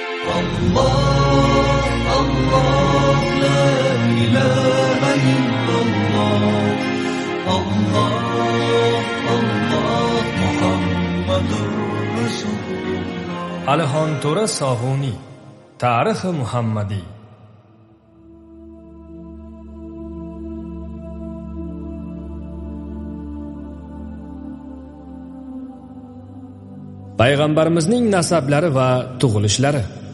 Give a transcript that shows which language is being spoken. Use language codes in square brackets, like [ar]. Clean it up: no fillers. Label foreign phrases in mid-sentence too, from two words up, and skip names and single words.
[ar] الله الله لا إله إلا الله. الله الله محمد رسول الله. [uz] Alihon To'ra Sohuniy, Tarixi Muhammadiy. Payg'ambarimizning nasablari va tug'ilishlari.